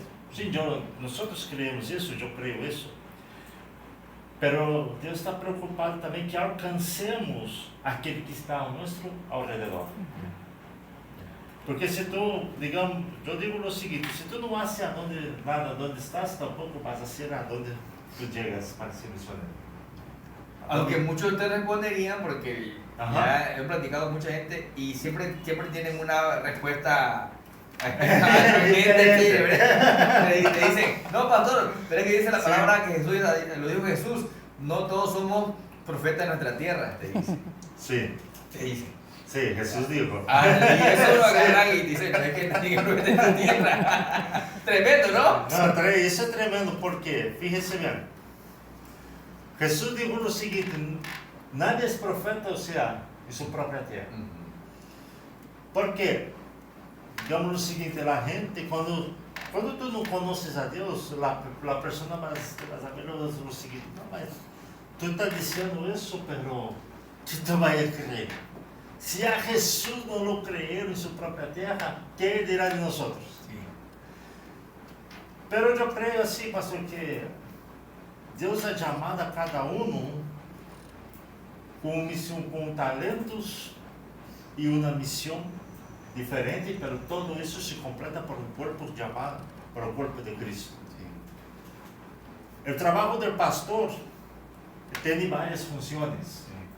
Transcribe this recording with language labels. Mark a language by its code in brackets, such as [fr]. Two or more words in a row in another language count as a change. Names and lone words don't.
[pt] Sim, nós creemos isso, eu creio isso. Pero Deus está preocupado também que alcancemos aquele que está ao nosso redor. Porque se tu, digamos, eu digo o seguinte, se tu não haces nada onde estás, tampouco vas a ser aonde [es] tu llegas para ser misionero. Aunque muchos de ustedes responderían, porque Ajá. ya he platicado con mucha gente y siempre tienen una respuesta te dicen, no pastor, pero es que dice la palabra que Jesús, lo dijo Jesús, no todos somos profetas de nuestra tierra, te dice. Sí. Te dice. Sí, Jesús dijo. Y eso lo agarran y dicen, no es que nadie es profeta de esta tierra. Tremendo, ¿no? No, [pt] isso é tremendo, [es] porque, fíjese bien, Jesús dijo lo seguinte, nadie es profeta, o sea, en su propia tierra. ¿Por qué? Digamos lo seguinte, la gente, cuando tú no conoces a Dios, la persona va a ver lo seguinte, no, mas tú estás diciendo eso, pero tú vas a creer. Si a Jesús no lo creyeron en su propia tierra, ¿qué dirá de nosotros? Sí. Pero yo creo así, [pt] pastor, que Deus ha chamado a cada com talentos e uma missão diferente, pero todo isso se completa por um corpo chamado, por o corpo de Cristo. O trabalho do pastor tem várias funções.